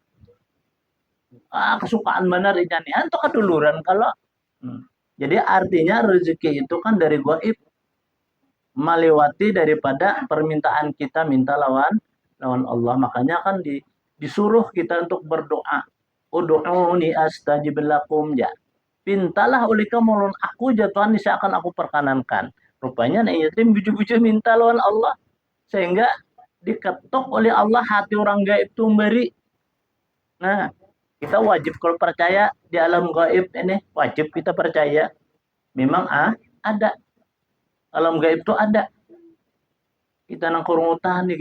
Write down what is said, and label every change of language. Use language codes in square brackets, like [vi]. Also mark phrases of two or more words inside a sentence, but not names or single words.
[bjn] kesukaan benar ikan toh keduluran kalau jadi artinya rezeki itu kan dari gaib melewati daripada permintaan kita minta lawan Allah makanya kan disuruh kita untuk berdoa [ar] ادعوني أستجب لكم [bjn] ya pintalah oleh kamu aku jatuhan bisa akan aku perkanankan rupanya nih yatim buju-buju minta lawan Allah sehingga diketok oleh Allah hati orang gaib itu memberi nah kita wajib kalau percaya di alam gaib ini wajib kita percaya memang ada alam gaib itu ada kita nang kurungutan nih